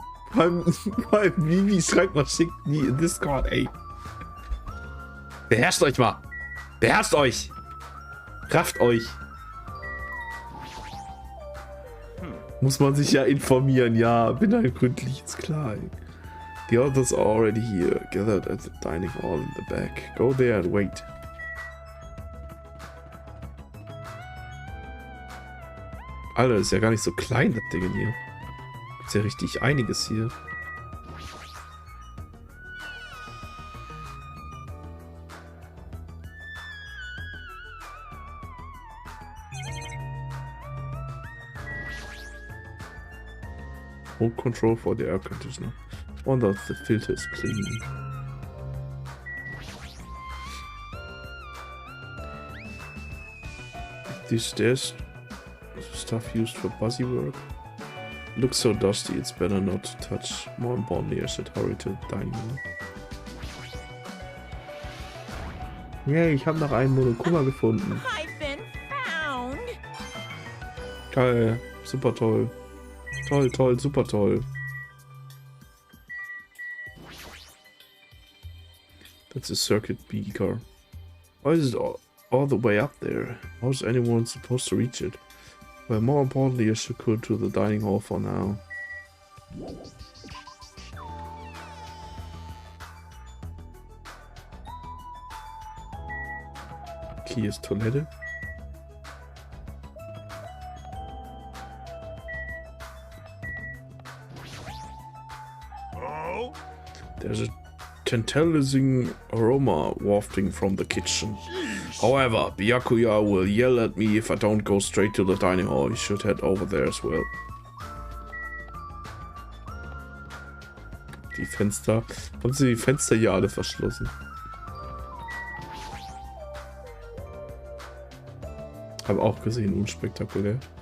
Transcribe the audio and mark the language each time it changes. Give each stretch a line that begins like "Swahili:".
German: Vor allem Vivi schreibt mal schick wie in Discord, ey. Beherrscht euch mal. Beherrscht euch. Rafft euch. Muss man sich ja informieren. Ja, bin halt gründlich, ist klar, ey.
English: The others are already here, gathered at the dining hall in the back. Go there and wait.
German: Alter, ist ja gar nicht so klein, das Ding hier. Ist ja richtig einiges hier.
English: Hold control for the air conditioner. Wonder if the filter is clean. These stairs stuff used for busy work. Looks so dusty, it's better not to touch. More importantly, I should hurry to the dining room.
German: Yay, ich habe noch einen Monokuma gefunden.
English: I've been found.
German: Geil, super toll. Toll, toll, super toll.
English: That's a circuit beaker. Why is it all the way up there? How is anyone supposed to reach it? Well, more importantly, I should go to the dining hall for now.
German: Hier ist Toilette.
English: There's a tantalizing aroma wafting from the kitchen. However, Byakuya will yell at me if I don't go straight to the dining hall. You should head over there as well.
German: Die Fenster. Haben sie die Fenster hier alle verschlossen? Hab auch gesehen, unspektakulär.